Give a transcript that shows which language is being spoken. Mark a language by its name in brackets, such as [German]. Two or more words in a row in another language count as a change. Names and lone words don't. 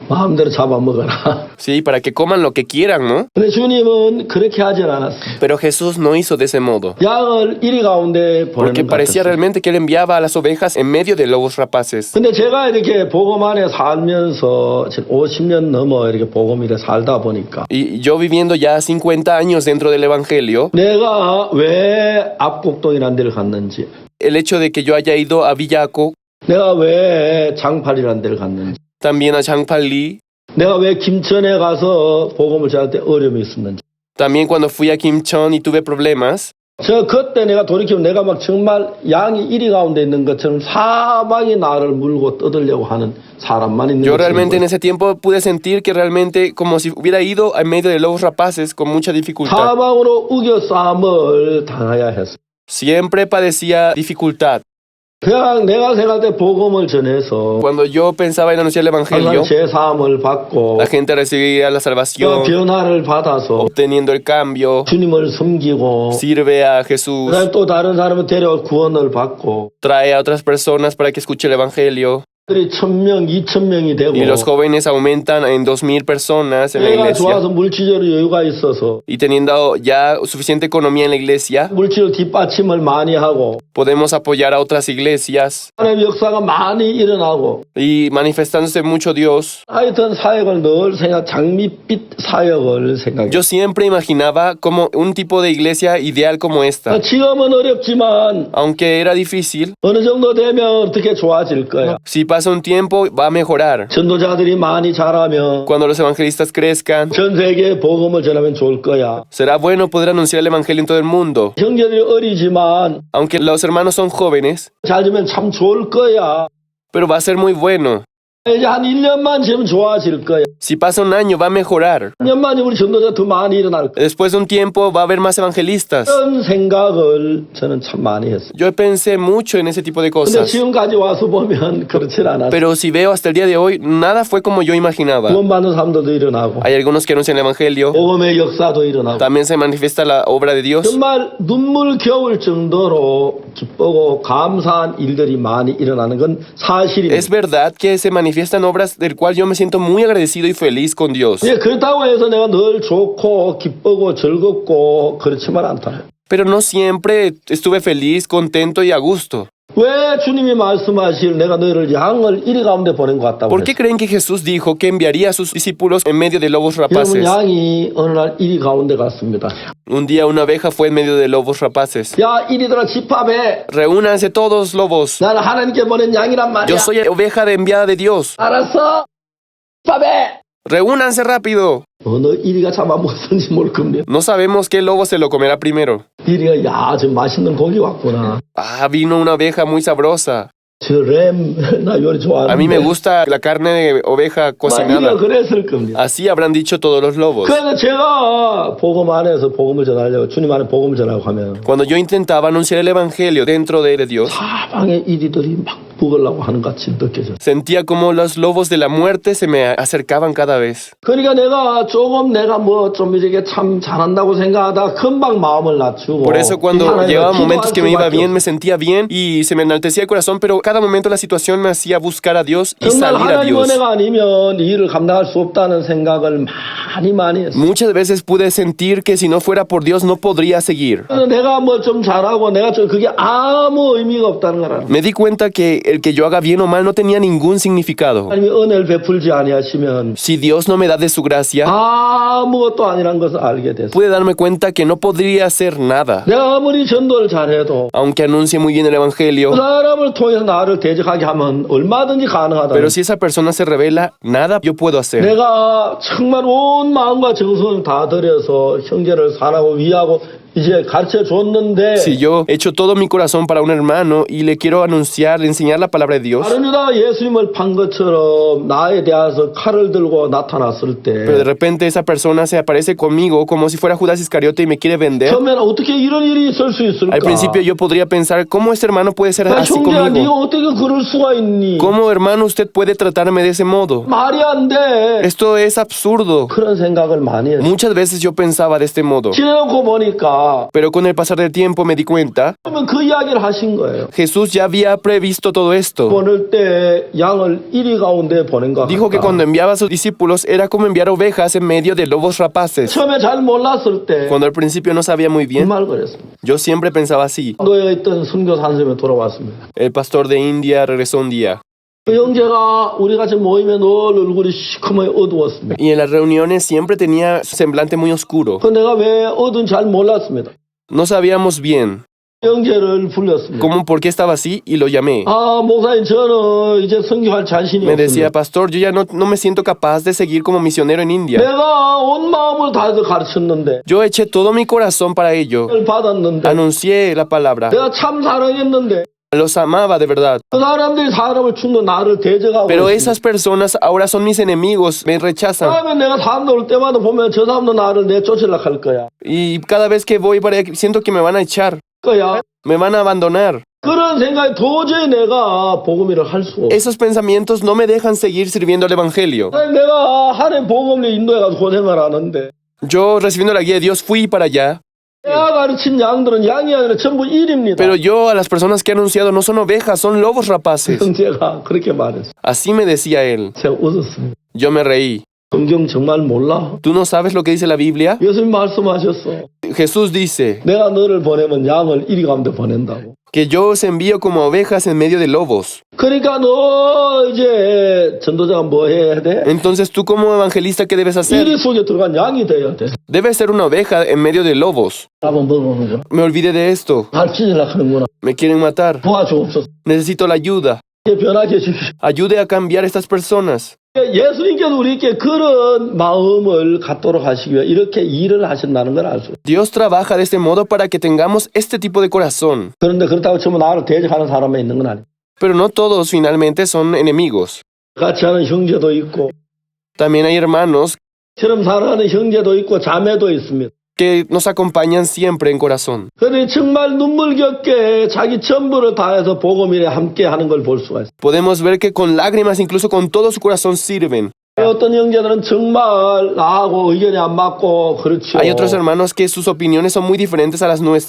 [Korean] 마음대로 잡아먹어라. [Spanish] Sí, para que coman lo que quieran, ¿no? [Korean] 근데 주님은 그렇게 하진 않았어요. [Spanish] Pero Jesús no hizo de ese modo, [Korean] 양을 이리 가운데 [Spanish] porque [Korean] 보내는 것 [Spanish] parecía [Korean] 같았어요. [Spanish] realmente que él enviaba a las ovejas en medio de lobos rapaces. [Korean] 근데 제가 이렇게 복음 안에 살면서 지금 50년 넘어 이렇게 복음 일에 살다 보니까 [Spanish] Y yo viviendo ya 50 años dentro del Evangelio, [Korean] 내가 왜 압곡동이라는 데를 갔는지, [Spanish] el hecho de que yo haya ido a Villaco, [Korean] 내가 왜 장팔이라는 데를 갔는지, [Spanish] también a Changpali, [Korean] 내가 왜 김천에 가서 복음을 전할 때 어려움이 있었는지, [Spanish] también cuando fui a Kimchon y tuve problemas, [Korean] 저 그때 내가 돌이키면 내가 막 정말 양이 이리 가운데 있는 것처럼 사방이 나를 물고 떠들려고 하는 사람만 있는 [Spanish] yo [Korean] 것처럼 [Spanish] realmente en [Korean] 보여요. [Spanish] ese tiempo pude sentir que realmente como si hubiera ido en medio de lobos rapaces con mucha dificultad. [Korean] 사방으로 우겨싸움을 당해야 했어. [Spanish] Siempre padecía dificultad. [Korean] 그냥 내가 생각할 때 복음을 전해서 [Spanish] Cuando yo pensaba en anunciar el [Korean] 항상 [Spanish] Evangelio, [Korean] 제사함을 받고 [Spanish] la gente recibía la salvación, [Korean] 변화를 받아서 [Spanish] obteniendo el cambio, [Korean] 주님을 섬기고 [Spanish] sirve a Jesús, [Korean] 그다음에 또 다른 사람을 데려와 구원을 받고 [Spanish] trae a otras personas para que escuche el Evangelio. [Korean] 들이 1,000명, 2,000명이 되고 [Spanish] Y los jóvenes aumentan en 2,000 personas en la [Korean] 내가 [Spanish] iglesia. [Korean] 좋아서 물질적으로 여유가 있어서 [Spanish] Y teniendo ya suficiente economía en la iglesia, [Korean] 물질로 뒷받침을 많이 하고 [Spanish] podemos apoyar a otras iglesias [Korean] 하나님의 역사가 많이 일어나고 [Spanish] y manifestándose mucho Dios. [Korean] 하여튼 사역을 늘 생각 장밋빛 사역을 생각해. [Spanish] Yo siempre imaginaba como un tipo de iglesia ideal como esta. [Korean] 지금은 어렵지만 [Spanish] Aunque era difícil, [Korean] 어느 정도 되면 어떻게 좋아질 거야. [Spanish] si pasa un tiempo va a mejorar. [Korean] 전도자들이 많이 자라면 [Spanish] Cuando los evangelistas crezcan, [Korean] 전 세계에 복음을 전하면 좋을 거야. [Spanish] será bueno poder anunciar el evangelio en todo el mundo. [Korean] 형제들이 어리지만 [Spanish] Aunque los hermanos son jóvenes, [Korean] 잘 되면 참 좋을 거야. [Spanish] pero va a ser muy bueno. [Korean] 이제 한 1년만 지면 좋아질 거야. [Spanish] Si pasa un año va a mejorar. [Korean] 1년만 우리 전도자 더 많이 일어날 거야. [Spanish] Después de un tiempo va a haber más evangelistas. [Korean] 그런 생각을 저는 참 많이 했어요. [Spanish] Yo pensé mucho en ese tipo de [Korean] 근데 [Spanish] cosas. [Korean] 지금까지 와서 보면 그렇지 않았어요. [Spanish] Pero si veo hasta el día de hoy, nada fue como yo imaginaba. [Korean] 구원받는 사람들도 일어나고 [Spanish] Hay algunos que anuncian el evangelio. [Korean] 복음의 역사도 일어나고 [Spanish] También se manifiesta la obra de Dios. [Korean] 정말 눈물겨울 정도로 기쁘고 감사한 일들이 많이 일어나는 건 사실입니다. [Spanish] Es verdad que se manifiestan obras del cual yo me siento muy agradecido y feliz con Dios. [Korean] 예, 그렇다고 해서 내가 늘 좋고 기쁘고 즐겁고 그렇지만 않다. [Spanish] Pero no siempre estuve feliz, contento y a gusto. [Korean] 왜 주님이 말씀하실 내가 너희를 양을 이리 가운데 보낸 것 같다고 [Spanish] ¿Por qué [Korean] 했어요? [Spanish] creen que Jesús dijo que enviaría a sus discípulos en medio de lobos [Korean] 여러분 [Spanish] rapaces? [Korean] 양이 어느 날 이리 가운데 갔습니다. [Spanish] Un día una oveja fue en medio de lobos rapaces. [Korean] 야 이리들아 집합해. [Spanish] Reúnanse todos lobos. [Korean] 나는 하나님께 보낸 양이란 말이야. [Spanish] Yo soy oveja de enviada de Dios. [Korean] 알았어. 집합해. [Spanish] Reúnanse rápido. [Korean] 어느 이리가 잡아먹었는지 모를 겁니다. [Spanish] No sabemos qué lobo se lo comerá primero. [Korean] 이리가 야 저 맛있는 고기 왔구나. [Spanish] Ah, vino una oveja muy sabrosa. [Korean] 저 램 나 요리 좋아하는데. [Spanish] A mí me gusta la carne de oveja [Korean] 이리가 [Spanish] cocinada. [Korean] 그랬을 겁니다. [Spanish] Así habrán dicho todos los lobos. [Korean] 그래서 제가 복음 안에서 복음을 전하려고 주님 안에 복음을 전하려고 하면 [Spanish] Cuando yo intentaba anunciar el evangelio dentro de Dios, [Korean] 사방에 이리들이 막 먹으려고 하는 것 같이 느껴졌어요. [Spanish] sentía como los lobos de la muerte se me acercaban cada vez. [Korean] 그러니까 내가 조금 내가 뭐 좀 이렇게 참 잘한다고 생각하다 금방 마음을 낮추고 [Spanish] Por eso cuando [Korean] 하나님을 [Spanish] llegaba momentos [Korean] 기도할 [Spanish] que me iba [Korean] 수밖에 [Spanish] bien, me sentía bien y se me enaltecía el corazón, pero cada momento la situación me hacía buscar a Dios y [Korean] 정말 [Spanish] salir a [Korean] 하나님 [Spanish] Dios. [Korean] 은혜가 아니면 이 일을 감당할 수 없다는 생각을 많이 했어요. [Spanish] Muchas veces pude sentir que si no fuera por Dios no podría seguir. [Korean] 그래서 내가 뭐 좀 잘하고 내가 좀 그게 아무 의미가 없다는 걸 알아요. [Spanish] Me di cuenta que el que yo haga bien o mal no tenía ningún significado. [Korean] 하나님이 은혜를 베풀지 아니하시면 [Spanish] Si Dios no me da de su gracia, [Korean] 아무것도 아니란 것을 알게 됐어요. [Spanish] pude darme cuenta que no podría hacer nada. [Korean] 내가 아무리 전도를 잘해도 [Spanish] Aunque anuncie muy bien el [Korean] 그 [Spanish] evangelio, [Korean] 사람을 통해서 나를 대적하게 하면 얼마든지 가능하다. [Spanish] pero si esa persona se revela, nada yo puedo hacer. [Korean] 내가 정말 온 마음과 정성을 다 들여서 형제를 사랑하고 위하고 이제 가르쳐 줬는데 [Spanish] Si yo echo todo mi corazón para un hermano y le quiero anunciar, enseñar la palabra de Dios, [Korean] 다른 유다가 예수님을 판 것처럼 나에 대해서 칼을 들고 나타났을 [Spanish] pero de [Korean] 때 [Spanish] repente esa persona se aparece conmigo como si fuera Judas Iscariote y me quiere vender, [Korean] 처음에는 어떻게 이런 일이 있을 수 있을까? [Spanish] al principio yo podría pensar, ¿cómo este hermano puede ser [Korean] 야, [Spanish] así [Korean] 형제야 네가 [Spanish] conmigo? [Korean] 어떻게 그럴 수가 있니? [Spanish] ¿Cómo hermano usted puede tratarme de ese modo? [Korean] 말이 안 돼. [Spanish] Esto es absurdo. [Korean] 그런 생각을 많이 했어. [Spanish] Muchas veces yo pensaba de este modo. [Korean] 지내놓고 보니까 보니까 [Spanish] Pero con el pasar del tiempo me di cuenta, [Korean] 그러면 그 이야기를 하신 거예요. [Spanish] Jesús ya había previsto todo esto. [Korean] 보낼 때 양을 이리 가운데 보낸 것 [Spanish] Dijo que [Korean] 같다. [Spanish] cuando enviaba a sus discípulos era como enviar ovejas en medio de lobos rapaces. [Korean] 처음에 잘 몰랐을 때 [Spanish] Cuando al principio no sabía muy [Korean] 그 [Spanish] bien, [Korean] 말 그랬습니다. [Spanish] yo siempre pensaba así. [Korean] 인도에 있던 선교사 한 사람이 돌아왔습니다. [Spanish] El pastor de India regresó un día [Korean] 그 형제가 우리 같이 모이면 늘 얼굴이 시커멓게 어두웠습니다. [Spanish] y en las reuniones siempre tenía semblante muy oscuro. [Korean] 그 내가 왜 어두운지 잘 몰랐습니다. [Spanish] No sabíamos bien [Korean] 형제를 불렀습니다. [Spanish] cómo, por qué estaba así y lo llamé. [Korean] 아, 목사님, 저는 이제 선교할 자신이 [Spanish] Me decía, [Korean] 없습니다. [Spanish] pastor, yo ya no me siento capaz de seguir como misionero en India. [Korean] 내가 온 마음을 다해서 가르쳤는데, [Spanish] Yo eché todo mi corazón para ello. [Korean] 를 받았는데, [Spanish] Anuncié la palabra. [Korean] 내가 참 사랑했는데, [Spanish] Los amaba de verdad. [Korean] 그 사람들이 사람을 죽는 나를 대적하고 [Spanish] Pero [Korean] 있습니다. [Spanish] esas personas ahora son mis enemigos, me rechazan. [Korean] 다음에 내가 사람들 올 때마다 보면 저 사람도 나를 내쫓으려고 할 거야. [Spanish] Y cada vez que voy para allá, siento que me van a echar, [Korean] 거야. [Spanish] me van a abandonar. [Korean] 그런 생각이 도저히 내가 복음일을 할 수 없어. [Spanish] Esos pensamientos no me dejan seguir sirviendo al Evangelio. [Korean] 내가 하나님 복음을 인도에 가서 고생을 하는데, [Spanish] Yo, recibiendo la guía de Dios, fui para allá. [Korean] 내가 가르친 양들은 양이 아니라 전부 일입니다. [Spanish] Pero yo, a las personas que he anunciado, no son ovejas, son lobos rapaces. [Korean] 형제가 그렇게 말했어. [Spanish] Así me decía él. [Korean] 제가 웃었습니다. [Spanish] Yo me reí. [Korean] 성경 정말 몰라? [Spanish] ¿Tú no sabes lo que dice la Biblia? [Korean] 예수님 말씀하셨어. [Spanish] Jesús dice [Korean] 내가 너를 보내면 양을 이리 가운데 보낸다고. [Spanish] que yo os envío como ovejas en medio de lobos. [Korean] 그러니까 너 이제 전도자가 뭐 해야 돼? [Spanish] Entonces tú como evangelista, ¿qué debes hacer? [Korean] 이리 속에 들어간 양이 돼야 돼. [Spanish] Debes ser una oveja en medio de lobos. [Korean] 한번 먹어보는구나. [Spanish] Me olvidé de esto. [Korean] 가르치려고 하는구나. [Spanish] Me quieren matar. [Korean] 도와주옵소서. [Spanish] Necesito la ayuda. [Korean] 이렇게 변하게 해주십시오. [Spanish] Ayude a cambiar a estas personas. [Korean] 예수님께서 우리에게 그런 마음을 갖도록 하시기 위해 이렇게 일을 하신다는 걸 알 수 있어요. [Spanish] Dios trabaja de este modo para que tengamos este tipo de corazón. [Korean] 그런데 그렇다고 전부 나를 대적하는 사람이 있는 건 아니에요. [Spanish] Pero no todos finalmente son enemigos. [Korean] 같이 하는 형제도 있고 [Spanish] También hay hermanos [Korean] 처럼 살아가는 형제도 있고 자매도 있습니다. [Spanish] que nos acompañan siempre en corazón. [Korean] 그런데 정말 눈물겹게 자기 전부를 다해서 복음일에 함께 하는 걸 볼 수가 있어요. [Spanish] Podemos ver que con lágrimas, incluso con todo su corazón, sirven. [Korean] 어떤 형제들은 정말 나하고 의견이 안 맞고 그렇죠. [Spanish] Hay otros hermanos que sus opiniones son muy diferentes a las [Korean] 그럼